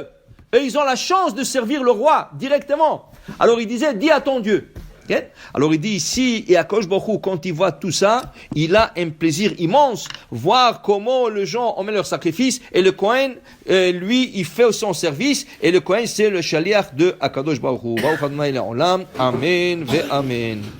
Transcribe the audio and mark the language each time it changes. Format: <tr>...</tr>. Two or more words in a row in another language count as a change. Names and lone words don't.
<fr>Et ils ont la chance de servir le roi directement. Alors il disait, dis à ton Dieu. Okay? Alors il dit ici, et à</fr> <he>Kadosh Baruch Hu,</he> <fr>quand il voit tout ça, il a un plaisir immense, voir comment les gens ont mis leur sacrifice, et le Kohen, lui, il fait son service, et le Kohen, c'est le shaliach de</fr> <he>Akadosh Baruch Hu. Baruch Adonai Le'olam. Amen ve Amen.</he>